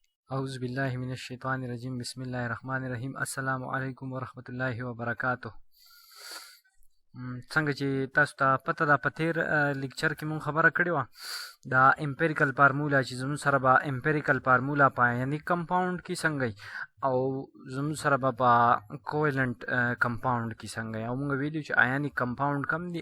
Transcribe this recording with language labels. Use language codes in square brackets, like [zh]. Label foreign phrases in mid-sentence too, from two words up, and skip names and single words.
[ar] اعوذ باللہ من الشیطان الرجیم بسم اللہ الرحمن الرحیم السلام علیکم ورحمۃ اللہ وبرکاتہ. [ps] څنګه چې تاسو ته پته ده په تیر لیکچر کې مونږ خبره کړې وه دا [en] empirical formula [ps] چې زموږ سره به [en] empirical formula [ps] په [en] ionic compound [ps] کې څنګه او زموږ سره به په [en] covalent compound [ps] کې څنګه او مونږ ویلو چې [en] ionic compound [ps] کم دی.